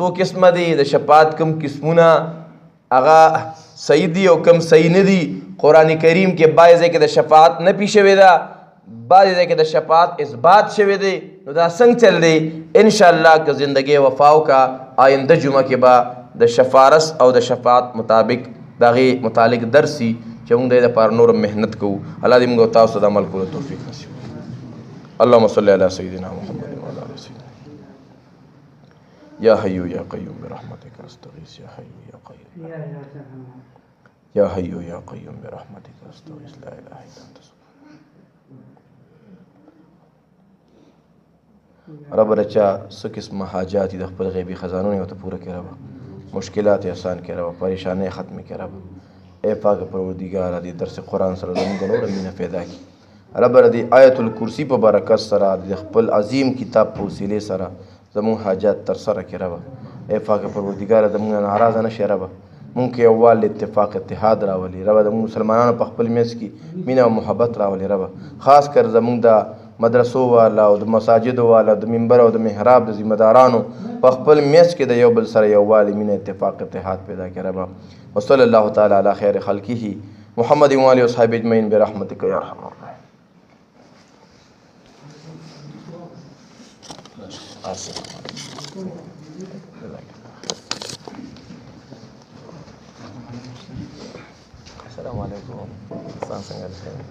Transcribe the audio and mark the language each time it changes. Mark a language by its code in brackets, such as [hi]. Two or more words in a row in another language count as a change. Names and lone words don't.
[ps] قسمه دی د شفاعت کم قسمونه هغه صحیح دي او کم صحیح نه دي قرآن کریم کې بعضې ځای کې د شفاعت نفي شوې ده بعضې ځای کې د شفاعت اثبات شوی دی نو دا څنګه چل دی انشاءالله که زندګۍ وفا وکړه آینده جمعه کې به د شفارس او د شفاعت مطابق د هغې متعلق درسي چې موږ د دې لپاره نور محنت کوو الله دې موږ تاسو د عمل کولو توفیق نصیب [ar] اللهم صل علی سیدنا محمد وعلى آل سیدنا یا حی یا قیوم برحمتک استغیث یا حی یا قیوم یا حی یا قیوم برحمتک استغیث لا اله الا انت رب [ps] رچا څه قسمه حاجات د خپل غیبي خزانو یې ورته پوره کړه رب مشکلات یې آسان کړه رب پریشانۍ ختمې کړه رب اے پاک پروردګار دې درس قرآن سره زموږ نور مینه پیدا کړي رب دې [ar] آیت الکرسی [ps] په برکت سره د خپل عظیم کتاب په وسیلې سره زموږ حاجات ترسره کړه رب اے پاک پروردګار زموږ ناراضه نه شې رب مونږ کې یووالي اتفاق اتحاد راولي رب د مسلمانانو په خپل منځ کې مینه او محبت راولي رب خاص کر زموږ د مدرسو والا او د مساجدو والا د منبر او د محراب د ذمہ دارانو په خپل میچ کې د یو بل سره یووالي مینه اتفاق اتحاد پیدا کړه رب [ar] وصلی الله تعالی علی خیر خلقه محمد و آله و صحبه اجمعین برحمتک یا ارحم الراحمین السلام علیکم. [ps] ځان څنګه ده؟